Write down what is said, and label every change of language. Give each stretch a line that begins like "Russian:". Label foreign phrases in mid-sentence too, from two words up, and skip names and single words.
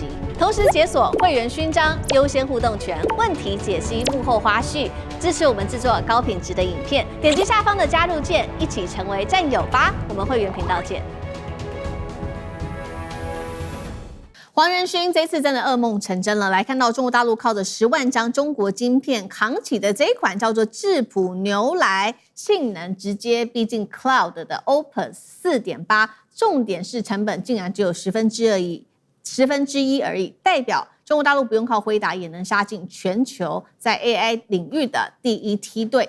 Chinese: 同時解鎖會員勳章、優先互動權、問題解析、幕後花絮，支持我們制作高品質的影片。點擊下方的加入鍵，一起成為戰友吧！我們會員頻道見。黃仁勳這次真的噩夢成真了，來看到中國大陸靠着10萬張中國晶片扛起的這一款叫做智譜牛來，性能直接逼近 Cloud 的 Opus 4.8，重點是成本竟然只有1/10而已，代表中國大陸不用靠輝達也能殺進全球在 AI 領域的第1梯隊。